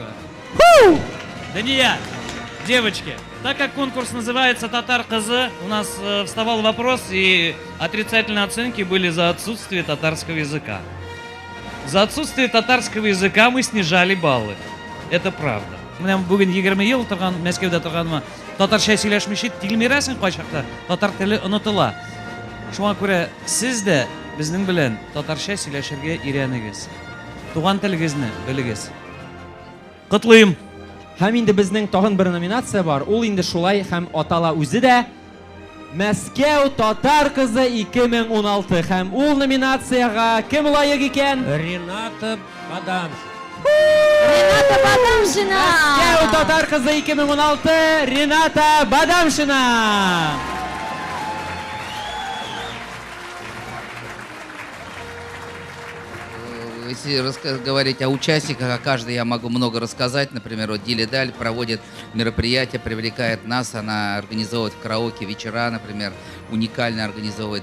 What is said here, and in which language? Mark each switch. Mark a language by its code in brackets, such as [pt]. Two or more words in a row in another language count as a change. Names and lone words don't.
[ru] Дания, девочки, так как конкурс называется «Татар Кызы», у нас вставал вопрос, и отрицательные оценки были за отсутствие татарского языка. За отсутствие татарского языка мы снижали баллы. Это правда. [tt] Мен бүген 20 ел торган, Мәскәүдә торганыма, татарча сөйләшмичә тилмирәсең кайчакта, татар теле онытыла. Шуңа күрә сез дә безнең белән татарча сөйләшергә өйрәнегез. Туган телегезне белегез. Котлыйм. Һәм инде безнең тагын бер номинация бар. Ул инде шулай һәм атала үзе дә Мәскәү Татар кызы 2016 һәм ул номинацияга кем лайык икән? Рената Бадамшина. Рената Бадамшина. Мәскәү Татар кызы 2016 Рената Бадамшина. [ru] Если говорить о участниках, о каждой я могу много рассказать. Например, вот Диля Даль проводит мероприятия, привлекает нас, она организовывает караоке вечера, например, уникально организовывает.